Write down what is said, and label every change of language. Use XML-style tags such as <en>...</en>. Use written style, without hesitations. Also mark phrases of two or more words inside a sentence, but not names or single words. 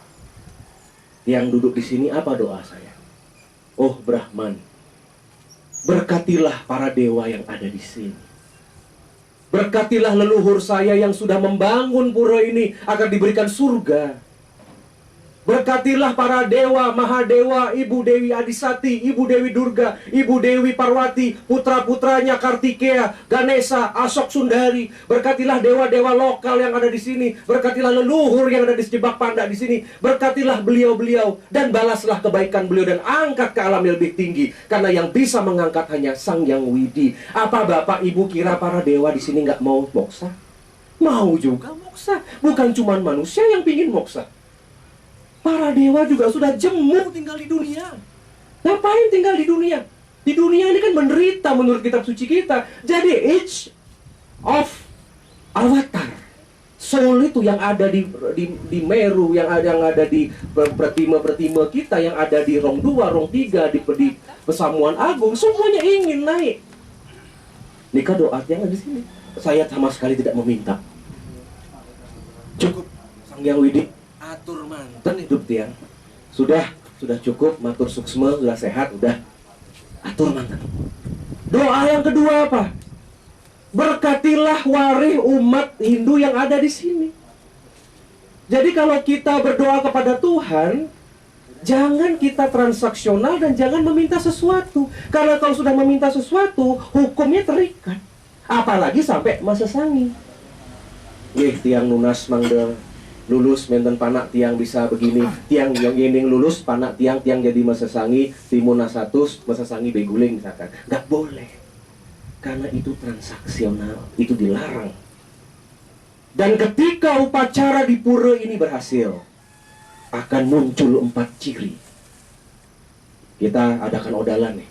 <id>Tiang duduk di sini, apa doa saya? Oh Brahman, berkatilah para dewa yang ada di sini. Berkatilah leluhur saya yang sudah membangun pura ini agar diberikan surga. Berkatilah para dewa, Mahadewa, Ibu Dewi Adisati, Ibu Dewi Durga, Ibu Dewi Parwati, putra-putranya Kartikea, Ganesha, Asok Sundari. Berkatilah dewa-dewa lokal yang ada di sini. Berkatilah leluhur yang ada di Jebak Panda di sini. Berkatilah beliau-beliau dan balaslah kebaikan beliau dan angkat ke alam yang lebih tinggi. Karena yang bisa mengangkat hanya Sang Yang Widi. Apa Bapak Ibu kira para dewa di sini nggak mau moksa? Mau juga moksa. Bukan cuma manusia yang pingin moksa. Para dewa juga sudah jemu tinggal di dunia. Ngapain tinggal di dunia? Di dunia ini kan menderita menurut kitab suci kita. Jadi</id> <en>each of avatar,</en> <id>soul itu yang ada di Meru, yang ada di pertima kita, yang ada di Rong 2, Rong 3, di Pesamuan Agung, semuanya ingin naik. Nikah doa yang ada di sini. Saya sama sekali tidak meminta. Cukup Sang Yang Widi</id> <ban>atur manten</ban> <id>hidup tiang. Sudah cukup,</id> <ban>matur suksma,</ban> <id>sudah sehat, udah</id> <ban>atur manten.</ban> <id>Doa yang kedua apa? Berkatilah warih umat Hindu yang ada di sini. Jadi kalau kita berdoa kepada Tuhan, jangan kita transaksional dan jangan meminta sesuatu. Karena kalau sudah meminta sesuatu, hukumnya terikat. Apalagi sampai masa sangi.</id> <ban>Tiang nunas mangde lulus menten panak tiang</ban> <id>bisa begini, tiang yang gending lulus panak tiang jadi masa sangi timuna 100 masa sangi beguling misalkan. Nggak boleh, karena itu transaksional, itu dilarang. Dan ketika upacara di pura ini berhasil, akan muncul 4 ciri. Kita adakan odalan nih.</id>